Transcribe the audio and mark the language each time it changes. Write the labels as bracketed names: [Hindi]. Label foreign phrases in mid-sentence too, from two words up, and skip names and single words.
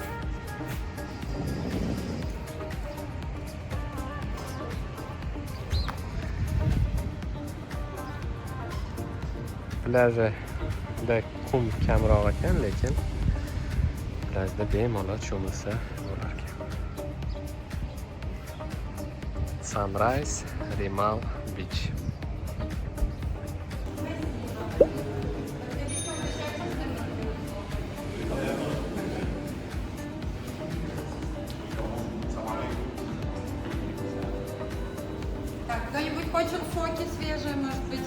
[Uzbek] Plyajda qum kamroq ekan, lekin plyajda bemalol cho'milsa bo'lar ekan. Sunrise Rimal Beach. [Russian] Кто-нибудь хочет соки свежие, может быть?